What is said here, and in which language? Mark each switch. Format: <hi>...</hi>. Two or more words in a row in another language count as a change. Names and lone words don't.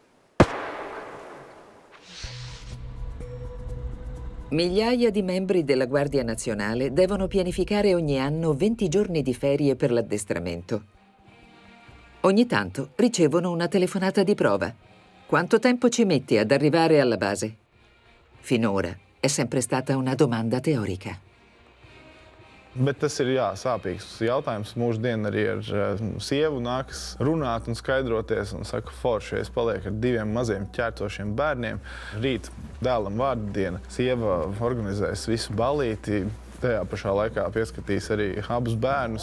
<it>Migliaia di membri della Guardia Nazionale devono pianificare ogni anno 20 giorni di ferie per l'addestramento. Ogni tanto ricevono una telefonata di prova. Quanto tempo ci metti ad arrivare alla base? Finora è sempre stata una domanda teorica.</it> <lv>Bet tas ir sāpīgs jautājums. Mūsdien arī ar sievu nākas runāt un skaidroties. Un saka, forši, es palieku ar 2 maziem ķērtošiem bērniem. Rīt dēlam vārdu diena. Sieva organizēs visu balīti. Tajā pašā laikā pieskatīs arī abus bērnus.</lv>